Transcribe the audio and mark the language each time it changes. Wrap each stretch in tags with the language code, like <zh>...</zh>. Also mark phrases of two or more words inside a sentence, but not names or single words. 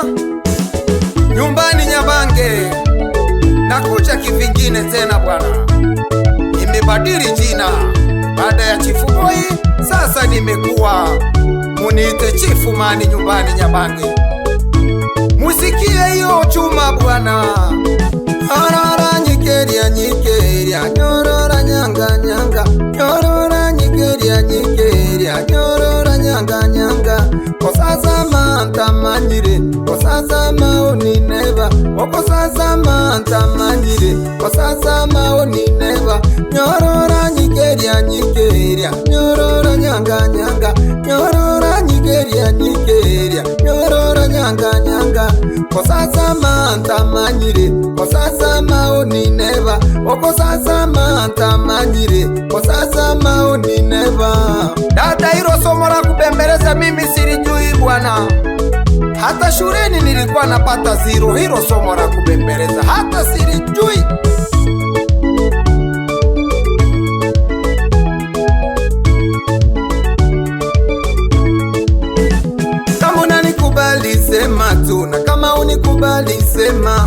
<sw>Nyumbani Nyabange, nakuja kivingine tena bwana. Nimebadili jina, baada ya Chifu Boy sasa nimekuwa muniite Chifu Mani nyumbani Nyabange. Musikie hiyo chuma bwana.</sw> <kuj>Arara nyikeria nyikeria, nyorora nyanga nyanga, nyorora nyikeria nyikeria, nyorora nyanga nyanga. Kosaza manta manyire, kosaza maoni neva, okosaza manta manyire, kosaza maoni neva. Nyorora nyikeria nyikeria, nyorora nyanga nyanga, nyorora nyikeria nyikeria, nyorora nyanga nyanga. Kosaza manta manyire, kosaza maoni neva, okosaza manta manyire, kosaza maoni neva.</kuj> <sw>Dada hilo somo la kubembeleza mimi silijui bwana. Hata shuleni nilikuwa napata 0 hilo somo la kubembeleza, hata silijui. Kama unanikubali sema tu, na kama unikubali sema.</sw>